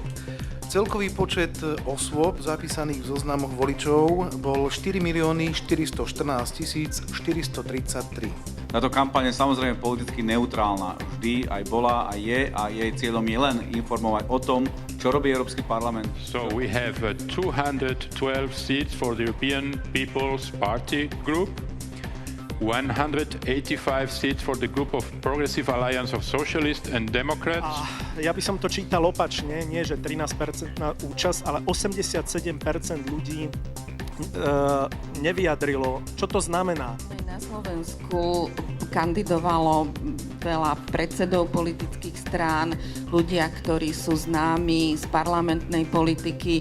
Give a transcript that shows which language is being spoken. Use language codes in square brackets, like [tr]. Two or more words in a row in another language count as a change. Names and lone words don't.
[sk] Celkový počet osôb zapísaných v zoznamoch voličov bol 4 414 433. Táto kampaň je samozrejme politicky neutrálna. Vždy aj bola, aj je a jej cieľom je len informovať o tom, čo robí Európsky parlament. [en] So we have 212 seats for the European People's Party group, 185 seats for the group of Progressive Alliance of Socialists and Democrats. [sk] Ja by som to čítal opačne, nie že 13% účasť, ale 87% ľudí nevyjadrilo. Čo to znamená? Na Slovensku kandidovalo veľa predsedov politických strán, ľudia, ktorí sú známi z parlamentnej politiky.